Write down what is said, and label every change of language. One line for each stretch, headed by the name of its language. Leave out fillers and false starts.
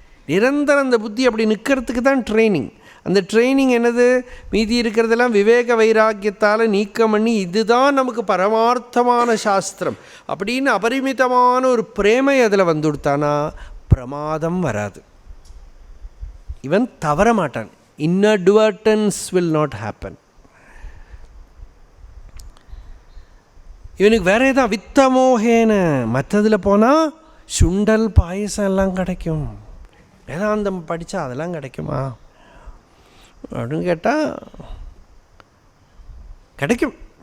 Tamil: நிரந்தரம் அந்த புத்தி அப்படி நிற்கிறதுக்கு தான் ட்ரைனிங். அந்த ட்ரைனிங் என்னது, மீதி இருக்கிறதெல்லாம் விவேக வைராக்கியத்தால் நீக்கம் பண்ணி இதுதான் நமக்கு பரமார்த்தமான சாஸ்திரம் அப்படின்னு அபரிமிதமான ஒரு பிரேமை அதில் வந்துடுத்தானா பிரமாதம் வராது. இவன் தவற மாட்டான்.
English: inadvertence will not happen.
Tamil: இவனுக்கு வேற ஏதாவது வித்தமோகேன மற்றதில் போனால் சுண்டல் பாயசம் எல்லாம் கிடைக்கும், வேதாந்தம் படித்தா அதெல்லாம் கிடைக்குமா அப்படின்னு கேட்டால் கிடைக்கும்.